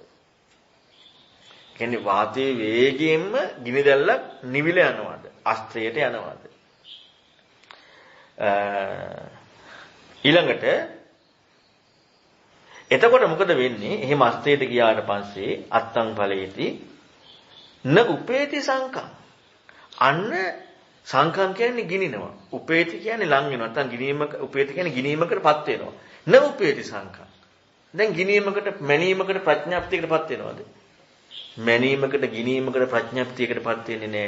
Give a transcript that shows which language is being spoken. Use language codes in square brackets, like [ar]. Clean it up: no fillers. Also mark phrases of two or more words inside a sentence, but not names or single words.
[si] කියන්නේ වාතයේ වේගයෙන්ම ගිනි දැල්ලක් නිවිල යනවාද? අස්තියට යනවාද? ඊළඟට එතකොට මොකද වෙන්නේ? එහෙම අස්තියට ගියාට පස්සේ [pi] අත්තං ඵලේති න උපේති සංකම්. [si] අන්න සංකම් කියන්නේ ගිනිනවා. උපේති කියන්නේ ලං වෙනවා. නැත්නම් ගිනීමක උපේති කියන්නේ ගිනීමකටපත් වෙනවා. [pi] න උපේති සංකම්. [si] දැන් ගිනීමකට මැනීමකට ප්‍රඥාප්තියකටපත් වෙනවද? මැනීමකට ගිනීමකට ප්‍රඥාප්තියකටපත් වෙන්නේ නැහැ.